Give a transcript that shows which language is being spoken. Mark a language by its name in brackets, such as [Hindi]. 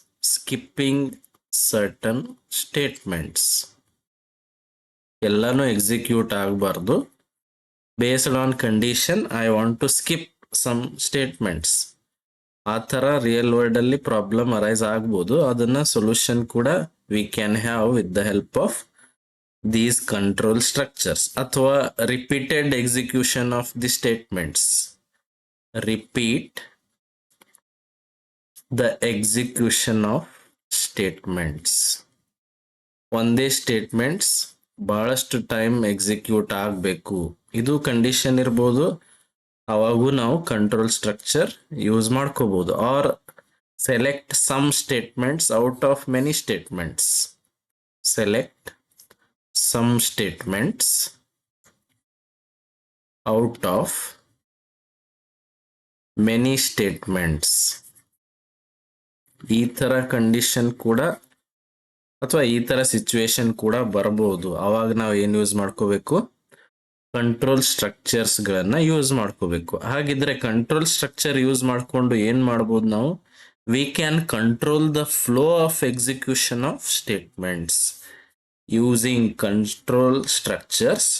[English] skipping certain statements [Kannada] ಎಲ್ಲಾನು execute ಆಗಬಾರ್ದು. [English] Based on condition I want to skip some statements. [Kannada] ಆ ಥರ real world ಅಲ್ಲಿ ಪ್ರಾಬ್ಲಮ್ ಅರೈಸ್ ಆಗ್ಬೋದು. ಅದನ್ನ ಸೊಲ್ಯೂಷನ್ ಕೂಡ [English] We can have with the help of these control structures. ಅಥವಾ repeated execution of the statements. Repeat the execution of statements. [Kannada] ಒಂದೇ statements ಬಹಳಷ್ಟು time execute ಆಗಬೇಕು, ಇದು ಕಂಡೀಷನ್ ಇರ್ಬೋದು. ಅವಾಗೂ ನಾವು ಕಂಟ್ರೋಲ್ ಸ್ಟ್ರಕ್ಚರ್ ಯೂಸ್ ಮಾಡ್ಕೋಬಹುದು. [English] Or select some statements out of many statements. Select some statements out of many statements. [Kannada] ಈ ತರ condition ಕೂಡ ಅಥವಾ ಈ ತರ ಸಿಚುವೇಶನ್ ಕೂಡ ಬರಬಹುದು. ಅವಾಗ ನಾವು ಏನು ಯೂಸ್ ಮಾಡ್ಕೋಬೇಕು? ಕಂಟ್ರೋಲ್ ಸ್ಟ್ರಕ್ಚರ್ಸ್ ಗಳನ್ನ ಯೂಸ್ ಮಾಡ್ಕೋಬೇಕು. ಹಾಗಿದ್ರೆ ಕಂಟ್ರೋಲ್ ಸ್ಟ್ರಕ್ಚರ್ ಯೂಸ್ ಮಾಡ್ಕೊಂಡು ಏನ್ ಮಾಡ್ಬೋದು ನಾವು? [English] We can control the flow of execution of statements using control structures.